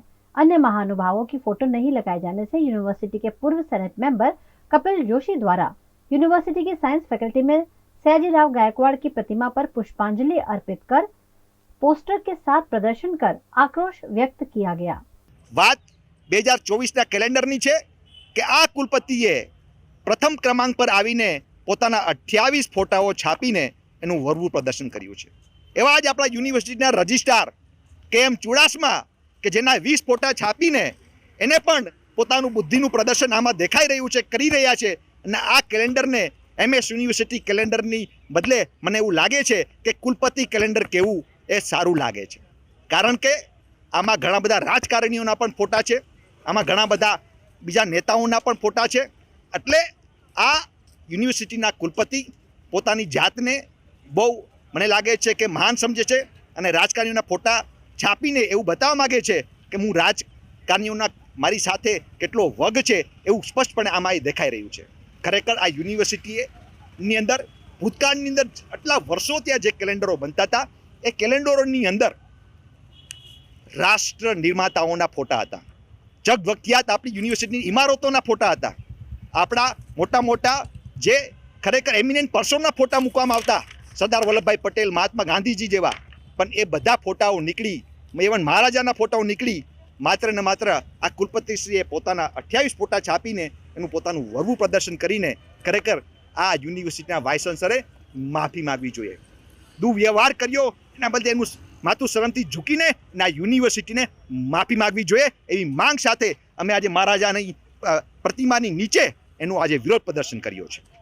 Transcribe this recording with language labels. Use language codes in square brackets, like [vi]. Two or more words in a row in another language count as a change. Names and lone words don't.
[hi] अन्य महानुभावों की फोटो नहीं लगाए जाने से यूनिवर्सिटी के पूर्व [en] senate member [hi] कपिल जोशी द्वारा यूनिवर्सिटी की [en] science faculty [hi] में सयाजीराव गायकवाड़ की प्रतिमा पर पुष्पांजलि अर्पित कर पोस्टर के साथ प्रदर्शन कर आक्रोश व्यक्त किया गया। [gu] વાત 2024 કેલેન્ડરની છે કે આ કુલપતિએ પ્રથમ ક્રમાંક પર આવીને પોતાના 28 ફોટાઓ છાપીને એનું વરવું પ્રદર્શન કર્યું છે। એવા જ આપણા યુનિવર્સિટીના રજિસ્ટ્રાર કે.એમ. ચુડાસમા કે જેના 20 ફોટા છાપીને એને પણ પોતાનું બુદ્ધિનું પ્રદર્શન આમાં દેખાઈ રહ્યું છે, કરી રહ્યા છે। અને આ કેલેન્ડરને એમએસ યુનિવર્સિટી કેલેન્ડરની બદલે મને એવું લાગે છે કે કુલપતિ કેલેન્ડર કેવું એ સારું લાગે છે। કારણ કે આમાં ઘણા બધા રાજકારણીઓના પણ ફોટા છે, આમાં ઘણા બધા બીજા નેતાઓના પણ ફોટા છે। એટલે આ યુનિવર્સિટીના કુલપતિ પોતાની જાતને બહુ મને લાગે છે કે મહાન સમજે છે અને રાજકારણીઓના ફોટા છાપીને એવું બતાવવા માંગે છે કે હું રાજકારણીઓના મારી સાથે કેટલો વગ છે એવું સ્પષ્ટપણે આમાં દેખાઈ રહ્યું છે। ખરેખર આ યુનિવર્સિટીની અંદર ભૂતકાળની અંદર આટલા વર્ષો ત્યાં જે કેલેન્ડરો બનતા હતા એ કેલેન્ડરોની અંદર રાષ્ટ્ર નિર્માતાઓના ફોટા હતા, જગવિખ્યાત આપણી યુનિવર્સિટીની ઇમારતોના ફોટા હતા, આપણા મોટા મોટા જે ખરેખર [en] eminent personના [gu] ફોટા મૂકવામાં આવતા, સરદાર વલ્લભભાઈ પટેલ, મહાત્મા ગાંધીજી જેવા, પણ એ બધા ફોટાઓ નીકળી, એવન મહારાજાના ફોટાઓ નીકળી માત્ર ને માત્ર આ કુલપતિશ્રીએ પોતાના 28 ફોટા છાપીને એનું પોતાનું વરવું પ્રદર્શન કરીને ખરેખર આ યુનિવર્સિટીના [en] vice chancellorએ [gu] માફી માગવી જોઈએ। દુર્વ્યવહાર કર્યો એના બદલે એનું માથું શરમથી ઝૂકીને આ યુનિવર્સિટીને માફી માગવી જોઈએ એવી માંગ સાથે અમે આજે મહારાજાની પ્રતિમાની નીચે એનું આજે વિરોધ પ્રદર્શન કર્યો છે।